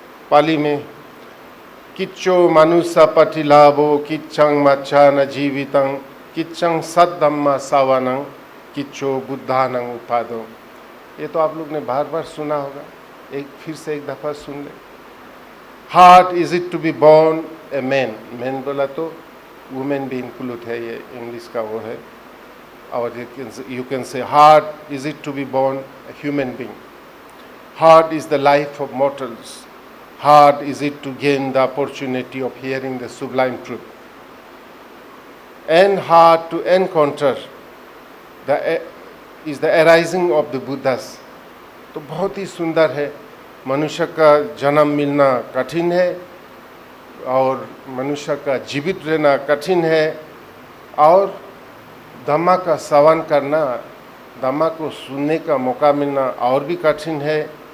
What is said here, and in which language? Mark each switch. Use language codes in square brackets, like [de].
[pi] पाली में किच्चो मनुष्य पटिलाभो किच्चंग मच्छा न जीवितं किच्चंग सद्दम्मा सावनं किच्चो बुद्धानं उपादो। [hi] ये तो आप लोग ने बार बार सुना होगा, फिर से एक दफ़ा सुन ले। [en] hard is it to be born a man, man [hi] बोला तो वुमेन भी इंक्लूड है, ये इंग्लिश का वो है। [en] और you can say hard is it to be born a human being, hard is the life of mortals, hard is it to gain the opportunity of hearing the sublime truth, and hard to encounter is the arising of the Buddhas। [hi] तो बहुत ही सुंदर है। मनुष्य का जन्म मिलना कठिन है और मनुष्य का जीवित रहना कठिन है, और धम्मा का श्रवण करना, धम्मा को सुनने का मौका मिलना और भी कठिन है।